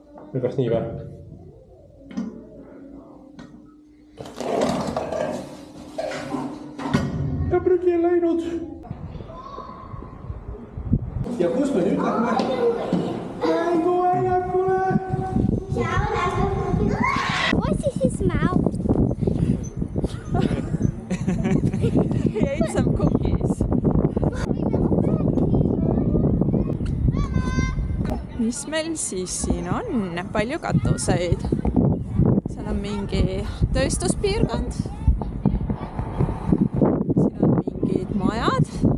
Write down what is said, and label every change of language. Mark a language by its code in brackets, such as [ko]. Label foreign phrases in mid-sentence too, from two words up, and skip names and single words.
[et] või kas nii või? ja prügi on läinud. ja kus me nüüd lähme? Mänguväljakule. [en] What is his mouth? He ate some cookies. [et] Mis meil siis siin on? Palju katuseid. Seal on mingi tööstuspiirkond. Siin on mingid majad.